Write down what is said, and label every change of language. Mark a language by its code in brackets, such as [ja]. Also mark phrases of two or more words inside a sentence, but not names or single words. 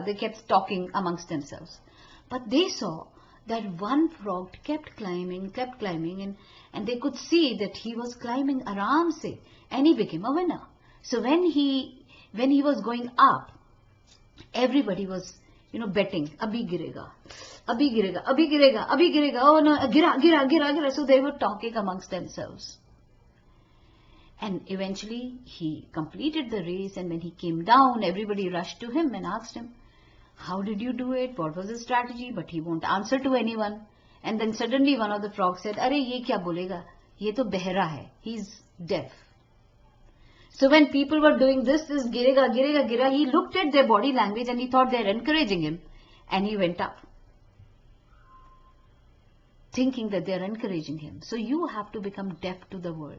[en] They kept talking amongst themselves. But they saw that one frog kept climbing, and they could see that he was climbing [hi] आराम से, [en] and he became a winner. So when he was going up, everybody was, betting, [hi] अभी गिरेगा, अभी गिरेगा, अभी गिरेगा, अभी गिरेगा, [en] oh no, [hi] गिरा. [en] So they were talking amongst themselves. And eventually he completed the race, and when he came down, everybody rushed to him and asked him, how did you do it? What was the strategy? But he won't answer to anyone. And then suddenly one of the frogs said, [hi] अरे, ये क्या बोलेगा? ये तो बहरा है. [en] He's deaf. So when people were doing this [hi] गिरेगा, गिरा, [en] he looked at their body language and he thought they're encouraging him. And he went up, thinking that they're encouraging him. So you have to become deaf to the world.